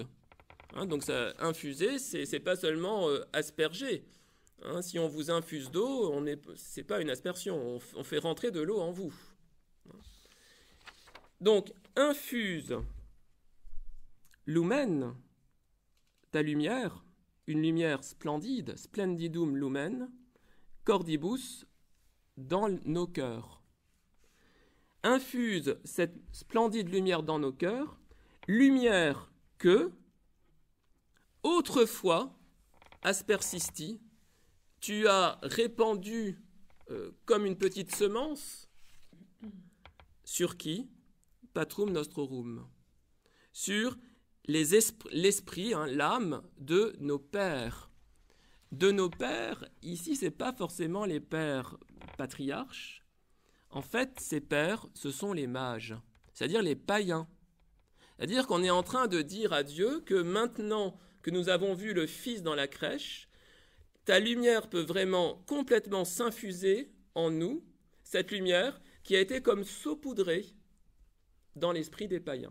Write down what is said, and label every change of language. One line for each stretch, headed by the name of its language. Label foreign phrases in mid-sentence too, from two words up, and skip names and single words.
French: Donc ça, infuser, c'est pas seulement asperger. Si on vous infuse d'eau, c'est pas une aspersion, on fait rentrer de l'eau en vous. Donc,
Latin: infuse lumen,
French: ta lumière, une lumière splendide,
Latin: splendidum lumen, cordibus,
French: dans nos cœurs. Infuse cette splendide lumière dans nos cœurs, lumière que, autrefois, aspersisti, tu as répandu comme une petite semence, sur qui?
Latin: Patrum nostrorum.
French: Sur l'esprit, l'âme de nos pères. De nos pères, ici, ce n'est pas forcément les pères patriarches. En fait, ces pères, ce sont les mages, c'est-à-dire les païens. C'est-à-dire qu'on est en train de dire à Dieu que maintenant que nous avons vu le Fils dans la crèche, ta lumière peut vraiment complètement s'infuser en nous, cette lumière qui a été comme saupoudrée dans l'esprit des païens.